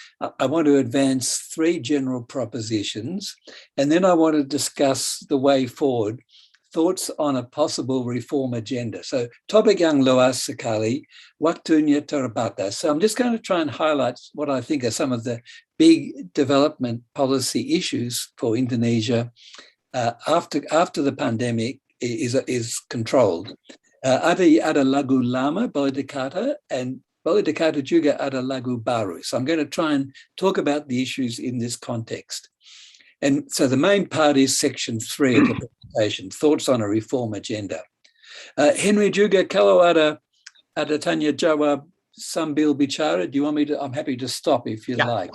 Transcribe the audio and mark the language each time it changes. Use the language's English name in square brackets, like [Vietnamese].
[English] I want to advance 3 general propositions, and then I want to discuss the way forward, thoughts on a possible reform agenda. [Indonesian] So topik yang luas sekali, waktunya terbatas. [English] So I'm just going to try and highlight what I think are some of the big development policy issues for Indonesia after the pandemic is controlled. [Indonesian] Ada lagu lama boleh dikata, and boleh dikata juga ada lagu baru. [English] So I'm going to try and talk about the issues in this context. And so the main part is section 3 of the presentation, thoughts on a reform agenda. [Indonesian] Henry juga, kalau ada tanya jawab sambil bicara, [English] do you want me to? I'm happy to stop if you like.